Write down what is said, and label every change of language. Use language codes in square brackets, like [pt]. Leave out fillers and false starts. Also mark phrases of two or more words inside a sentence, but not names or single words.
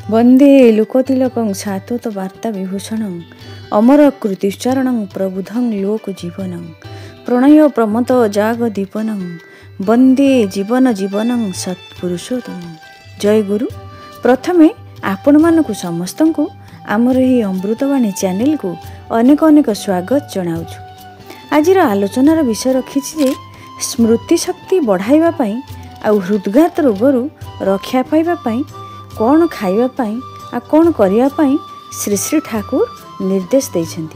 [sa] वंदे लोकतिलकं सात्वत वार्ता विभूषणं अमर कृतिश्चरणं प्रबुधं लोक जीवनं प्रणय प्रमत जाग दीपनं वंदे जीवन जीवनं सत्पुरुषोत्तम। जय गुरु। [or] ପ୍ରଥମେ ଆପଣ ମାନଙ୍କୁ ସମସ୍ତଙ୍କୁ ଆମର ଏହି ଅମୃତବାଣୀ चैनल କୁ ଅନେକ ଅନେକ ସ୍ୱାଗତ ଜଣାଉଛୁ। ଆଜିର ଆଲୋଚନାର ବିଷୟ ରଖିଛି ଯେ ସ୍ମୃତି ଶକ୍ତି ବଢ଼ାଇବା ପାଇଁ ଆ ହୃଦଘାତ ରୋଗରୁ ରକ୍ଷା ପାଇବା ପାଇଁ କଉଣ ଖାଇବା ପାଇଁ ଆ କଉଣ କରିଆ ପାଇଁ ଶ୍ରୀ ଶ୍ରୀ ଠାକୁର ନିର୍ଦ୍ଦେଶ ଦେଉଛନ୍ତି।